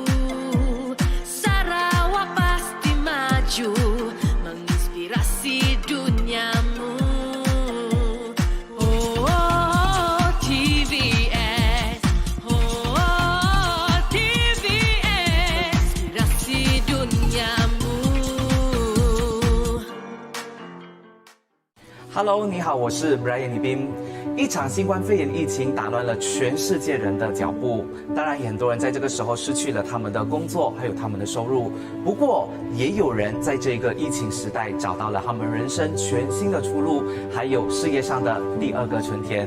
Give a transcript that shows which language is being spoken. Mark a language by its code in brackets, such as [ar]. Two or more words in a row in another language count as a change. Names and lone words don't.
[ms] Sarawak pasti maju, menginspirasi duniamu. Oh, TVS, oh, TVS, inspirasi duniamu. [zh] Hello， 你好，我是 Brian 李斌。一场新冠肺炎疫情打乱了全世界人的脚步，当然，很多人在这个时候失去了他们的工作，还有他们的收入。不过，也有人在这个疫情时代找到了他们人生全新的出路，还有事业上的第二个春天。